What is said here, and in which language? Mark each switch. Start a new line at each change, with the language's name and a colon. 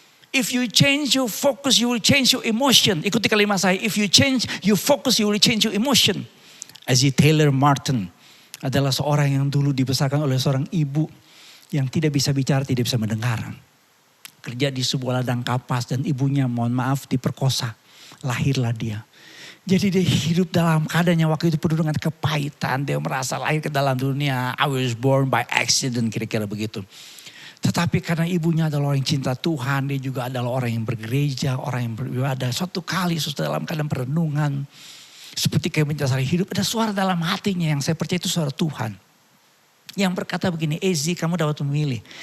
English: If you change your focus, you will change your emotion.
Indonesian: Ikuti kalimat saya,
English: if you change your focus, you will change your emotion. A.Z.
Indonesian: Taylor Martin adalah seorang yang dulu dibesarkan oleh seorang ibu yang tidak bisa bicara, tidak bisa mendengar. Kerja di sebuah ladang kapas dan ibunya mohon maaf diperkosa. Lahirlah dia. Jadi dia hidup dalam keadaannya waktu itu penuh dengan kepahitan. Dia merasa lahir ke dalam dunia.
English: I was born by accident,
Indonesian: kira-kira begitu. Tetapi karena ibunya adalah orang yang cinta Tuhan. Dia juga adalah orang yang bergereja, orang yang beribadah. Suatu kali dalam keadaan perenungan. Seperti kayak mencari hidup. Ada suara dalam hatinya yang saya percaya itu suara Tuhan. Yang berkata begini, Ezi kamu dapat memilih.